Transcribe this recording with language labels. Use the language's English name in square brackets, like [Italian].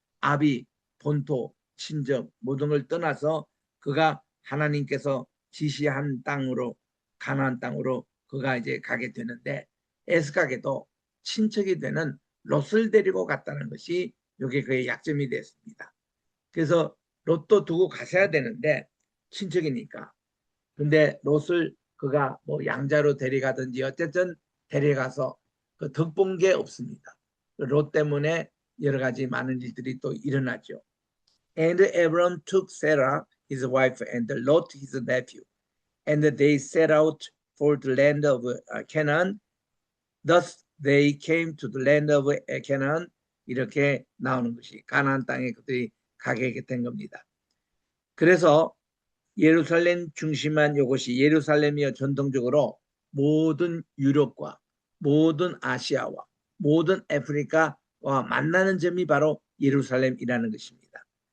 [Korean] 아비, 본토, 친정 모든 걸 떠나서 그가 하나님께서 지시한 땅으로, 가나안 땅으로 그가 이제 가게 되는데, 애석하게도 친척이 되는 롯을 데리고 갔다는 것이 여기 그의 약점이 됐습니다. 그래서 롯도 두고 가셔야 되는데 친척이니까, 근데 롯을 그가 뭐 양자로 데려가든지 어쨌든 데려가서 그 덕본 게 없습니다. 롯 때문에 여러 가지 많은 일들이 또 일어나죠. [English] And Abram took Sarah his wife and Lot his nephew, and they set out for the land of Canaan. Thus they came to the land of Canaan. [Korean] 이렇게 나오는 것이 가나안 땅에 그들이 가게 된 겁니다. 그래서 예루살렘 중심한 이것이, 예루살렘이요 전통적으로 모든 유럽과 모든 아시아와 모든 아프리카와 만나는 점이 바로 예루살렘이라는 것입니다.